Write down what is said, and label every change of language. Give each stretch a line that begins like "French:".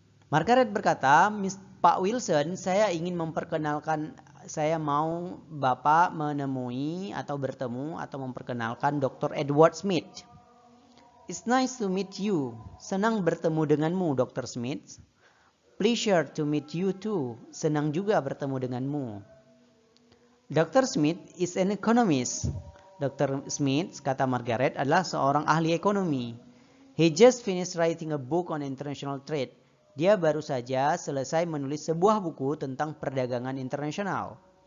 Indonesian: Margaret berkata, Pak Wilson, saya ingin memperkenalkan, saya mau Bapak menemui atau bertemu atau memperkenalkan Dr. Edward Smith.
English: It's nice to meet you.
Indonesian: Senang bertemu denganmu,
English: Dr. Smith. Pleasure to meet you too.
Indonesian: Senang juga bertemu denganmu. Dr. Smith
English: is an economist.
Indonesian: Dr. Smith, kata Margaret, adalah seorang ahli ekonomi.
English: He just finished writing a book on international trade.
Indonesian: Dia baru saja selesai menulis sebuah buku tentang perdagangan internasional.